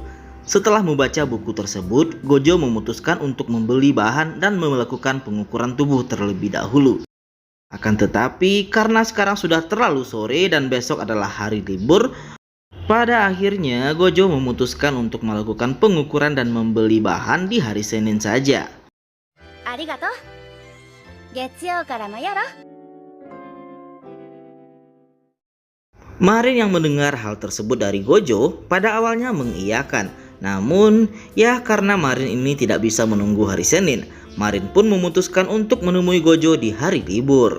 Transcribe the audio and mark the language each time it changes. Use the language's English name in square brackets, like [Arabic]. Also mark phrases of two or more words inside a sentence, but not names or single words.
[Indonesian] Setelah membaca buku tersebut, Gojo memutuskan untuk membeli bahan dan melakukan pengukuran tubuh terlebih dahulu. Akan tetapi karena sekarang sudah terlalu sore dan besok adalah hari libur, pada akhirnya Gojo memutuskan untuk melakukan pengukuran dan membeli bahan di hari Senin saja. [Japanese] ありがとう。月曜からもよろ. [Indonesian] Marin yang mendengar hal tersebut dari Gojo pada awalnya mengiyakan. Namun ya karena Marin ini tidak bisa menunggu hari Senin, Marin pun memutuskan untuk menemui Gojo di hari libur.